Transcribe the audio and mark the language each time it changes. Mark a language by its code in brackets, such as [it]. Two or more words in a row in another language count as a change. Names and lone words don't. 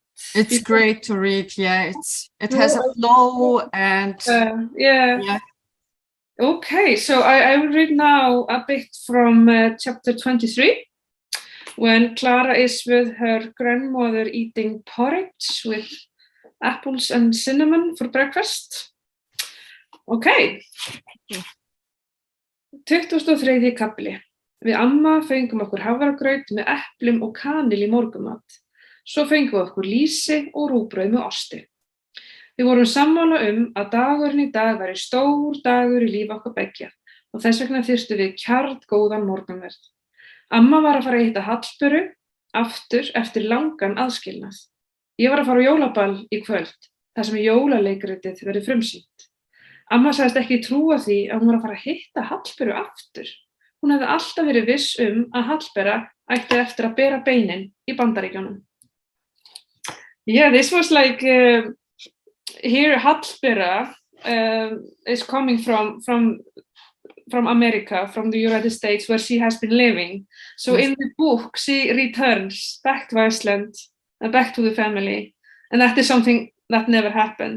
[en] It's great to read. Yeah, it has a flow and Okay, so I will read now a bit from chapter 23, when Clara is with her grandmother eating porridge with apples and cinnamon for breakfast. [is] Okay. 23. kafli. Við amma fengum okkur hafragraut með eplum og kanil í morgunmat. Svo fengum við okkur lýsi og rúgbrauð með osti. Við vorum sammála að dagurinn í dag væri stór dagur í lífi okkar beggja og þess vegna þyrstum við kjarngóðan morgunverð. Amma var að fara að hitta Hallberu aftur eftir langan aðskilnað. Ég var að fara á jólaball í kvöld, þar sem jólaleikritið verður frumsýnt. Amma sagðist ekki trúa því að hún var að fara að hitta Hallberu aftur. Hún hefði alltaf verið viss að Hallbera ætti eftir að bera beinin í Bandaríkjunum. [en] Yeah, this was like here Hallbera is coming from America, from the United States, where she has been living. So in the book, she returns back to Iceland and back to the family, and that is something that never happened.